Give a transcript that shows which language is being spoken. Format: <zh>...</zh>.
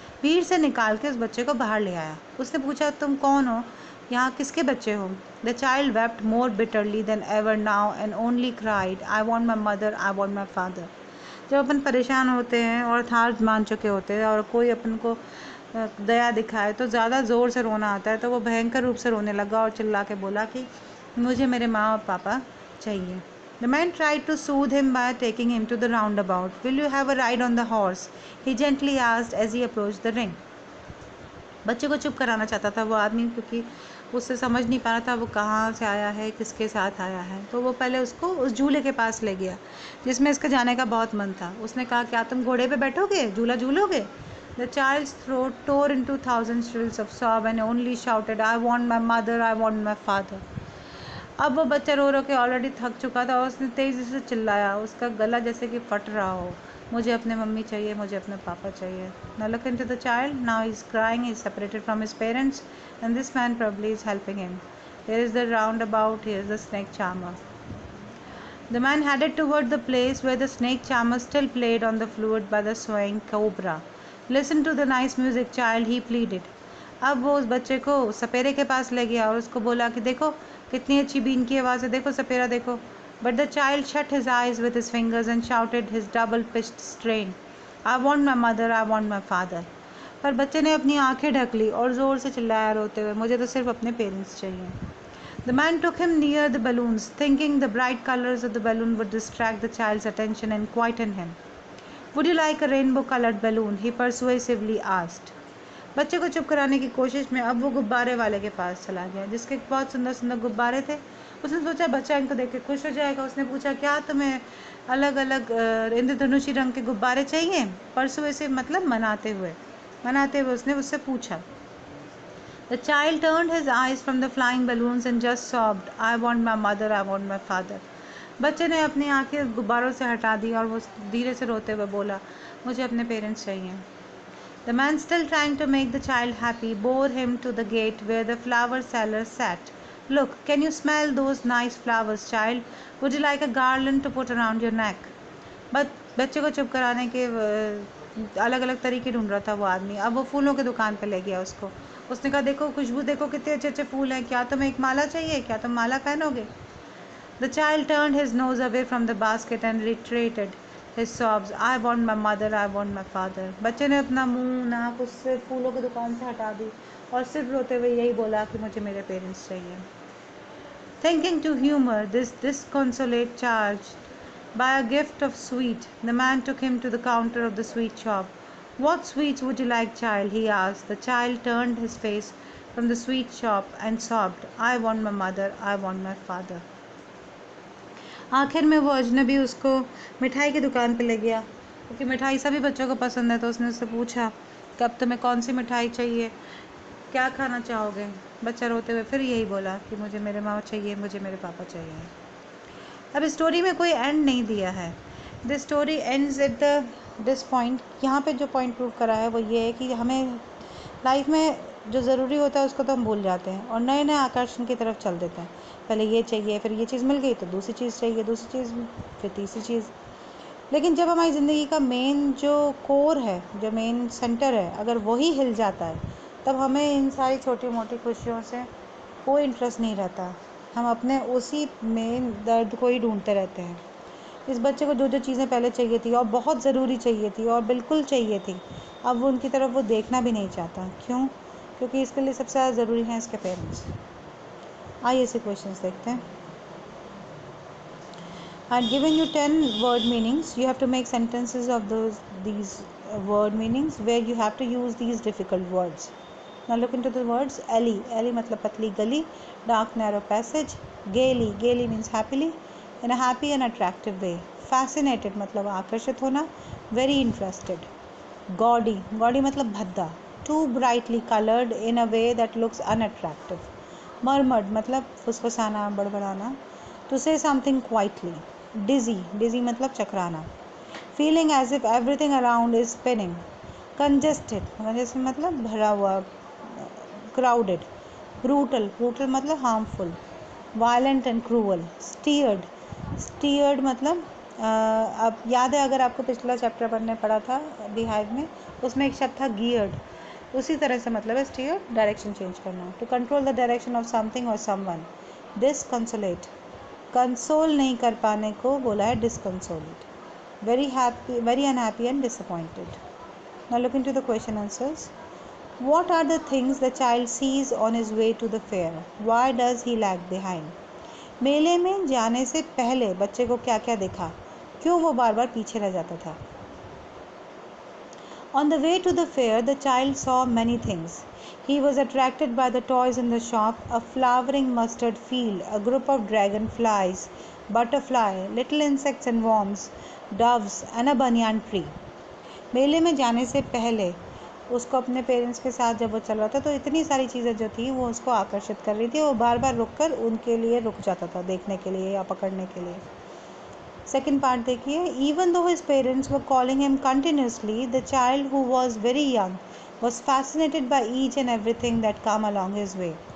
<hi>भीड़ से निकाल के उस बच्चे को बाहर ले आया। उसने पूछा, तुम कौन हो? यहाँ किसके बच्चे हो?</hi> <en>The child wept more bitterly than ever now and only cried, I want my mother, I want my father.</en> <hi>जब अपन परेशान होते हैं और हार मान चुके होते हैं और कोई अपन को दया दिखाए तो ज़्यादा ज़ोर से रोना आता है, तो वो भयंकर रूप से रोने लगा और चिल्ला के बोला कि मुझे मेरे माँ और पापा चाहिए।</hi> <en>The man tried to soothe him by taking him to the roundabout. Will you have a ride on the horse? He gently asked as he approached the ring.</en> <hi>बच्चे को चुप कराना चाहता था वो आदमी, क्योंकि उससे समझ नहीं पा रहा था वो कहाँ से आया है, किसके साथ आया है। तो वो पहले उसको उस झूले के पास ले गया जिसमें इसका जाने का बहुत मन था। उसने कहा, क्या तुम घोड़े पे बैठोगे, झूला झूलोगे?</hi> <en>The child's throat tore into thousand shrills of sob and only shouted, I want my mother, I want my father.</en> <hi>अब वो बच्चा रो रो के ऑलरेडी थक चुका था और उसने तेज़ी से चिल्लाया, उसका गला जैसे कि फट रहा हो, मुझे अपने मम्मी चाहिए, मुझे अपने पापा चाहिए.</hi> <en>Now look into the child. Now he's crying. He's separated from his parents, and this man probably is helping him. Here is the roundabout. Here is the snake charmer. The man headed toward the place where the snake charmer still played on the flute by the swaying cobra. Listen to the nice music, child, he pleaded.</en> <hi>अब वो उस बच्चे को सपेरे के पास ले गया और उसको बोला कि देखो कितनी अच्छी बीन की आवाज़ है, देखो सपेरा देखो.</hi> <en>But the child shut his eyes with his fingers and shouted his double-pitched strain. I want my mother, I want my father.</en> <hi>पर बच्चे ने अपनी आंखें ढक ली और ज़ोर से चिल्लाया रोते हुए, मुझे तो सिर्फ अपने पेरेंट्स चाहिए.</hi> <en>The man took him near the balloons, thinking the bright colors of the balloon would distract the child's attention and quieten him. Would you like a rainbow-colored balloon? He persuasively asked.</en> <hi>बच्चे को चुप कराने की कोशिश में अब वो गुब्बारे वाले के पास चला गया, जिसके बहुत सुंदर सुंदर गुब्बारे थे. उसने सोचा बच्चा इनको देख के खुश हो जाएगा. उसने पूछा, क्या तुम्हें अलग अलग इंद्रधनुषी रंग के गुब्बारे चाहिए? परसुएसिव मतलब मनाते हुए उसने उससे पूछा.</hi> <en>The child turned his eyes from the flying balloons and just sobbed, I want my mother, I want my father.</en> <hi>बच्चे ने अपनी आंखें गुब्बारों से हटा दी और वो धीरे से रोते हुए बोला, मुझे अपने पेरेंट्स चाहिए.</hi> <en>The man, still trying to make the child happy, bore him to the gate where the flower seller sat. Look, can you smell those nice flowers, child? Would you like a garland to put around your neck?</en> <hi>बच्चे को चुप कराने के अलग अलग तरीके ढूंढ रहा था वो आदमी. अब वो फूलों की दुकान पे ले गया उसको. उसने कहा, देखो खुशबू देखो कितने अच्छे अच्छे फूल हैं, क्या तुम्हें एक माला चाहिए, क्या तुम माला पहनोगे?</hi> <en>The child turned his nose away from the basket and reiterated his sobs, I want my mother, I want my father.</en> <hi>बच्चे ने अपना मुंह नाक उससे फूलों की दुकान से हटा दी और सिर्फ रोते हुए यही बोला कि मुझे मेरे पेरेंट्स चाहिए.</hi> <en>Thinking to humor this disconsolate charge by a gift of sweet, the man took him to the counter of the sweet shop. What sweets would you like, child? He asked. The child turned his face from the sweet shop and sobbed, I want my mother, I want my father.</en> <hi>आखिर में वो अजनबी उसको मिठाई की दुकान पे ले गया, क्योंकि मिठाई सभी बच्चों को पसंद है. तो उसने उससे पूछा, कब तुम्हें कौन सी मिठाई चाहिए, क्या खाना चाहोगे? बच्चा रोते हुए फिर यही बोला कि मुझे मेरे माँ चाहिए, मुझे मेरे पापा चाहिए. अब स्टोरी में कोई एंड नहीं दिया है.</hi> <en>This story ends at this point.</en> <hi>यहाँ पे जो पॉइंट प्रूव करा है वो ये है कि हमें लाइफ में जो ज़रूरी होता है उसको तो हम भूल जाते हैं और नए नए आकर्षण की तरफ चल देते हैं. पहले ये चाहिए, फिर ये चीज़ मिल गई तो दूसरी चीज़ चाहिए, दूसरी चीज़ फिर तीसरी चीज़. लेकिन जब हमारी ज़िंदगी का मेन जो कोर है, जो मेन सेंटर है, अगर वही हिल जाता है तब हमें इन सारी छोटी मोटी खुशियों से कोई इंटरेस्ट नहीं रहता. हम अपने उसी मेन दर्द को ही ढूंढते रहते हैं. इस बच्चे को जो जो चीज़ें पहले चाहिए थी और बहुत ज़रूरी चाहिए थी और बिल्कुल चाहिए थी, अब वो उनकी तरफ वो देखना भी नहीं चाहता. क्यों? क्योंकि इसके लिए सबसे ज़्यादा ज़रूरी हैं इसके पेरेंट्स. आइए ऐसे क्वेश्चंस देखते हैं.</hi> <en>I had given you 10 word meanings. You have to make sentences of these word meanings where you have to use these difficult words. Now look into the words. Alley.</en> <hi>Alley मतलब पतली गली.</hi> <en>Dark narrow passage. Gaily. Gaily means happily. In a happy and attractive way.</en> <hi>Fascinated मतलब आकर्षित होना.</hi> <en>Very interested. Gaudy.</en> <hi>Gaudy मतलब भद्दा.</hi> <en>Too brightly colored in a way that looks unattractive.</en> <hi>Murmured मतलब फुसफुसाना, बड़बड़ाना.</hi> <en>To say something quietly. Dizzy.</en> <hi>Dizzy मतलब चकराना.</hi> <en>Feeling as if everything around is spinning. Congested.</en> <hi>Congested मतलब भरा हुआ, crowded.</hi> <en>Brutal.</en> <hi>Brutal मतलब harmful.</hi> <en>Violent and cruel. Steered.</en> <hi>Steered मतलब अब याद है अगर आपको पिछला चैप्टर पढ़ने पड़ा था बिहाइव में, उसमें एक शब्द था गियर्ड. उसी तरह से मतलब है स्टीयर्ड, डायरेक्शन चेंज करना.</hi> <en>To control the direction of something और someone.</en> <hi>डिसकंसोलेट. कंसोल नहीं कर पाने को बोला है डिसकंसोलेट.</hi> <en>Very happy, very unhappy and disappointed. Now look into the question answers. What are the things the child sees on his way to the fair? Why does he lag behind?</en> <hi>मेले में जाने से पहले बच्चे को क्या क्या दिखा, क्यों वो बार बार पीछे रह जाता था?</hi> <en>On the way to the fair, the child saw many things. He was attracted by the toys in the shop, a flowering mustard field, a group of dragonflies, butterfly, little insects and worms, doves, and a banyan tree.</en> <hi>मेले में जाने से पहले उसको अपने parents के साथ जब वो चल रहा था तो इतनी सारी चीज़ें जो थी वो उसको आकर्षित कर रही थी. वो बार बार रुक कर उनके लिए रुक जाता था देखने के लिए या पकड़ने के लिए. सेकेंड पार्ट देखिए,</hi> <en>Even though his parents were calling him continuously, the child who was very young was fascinated by each and everything that come along his way.</en>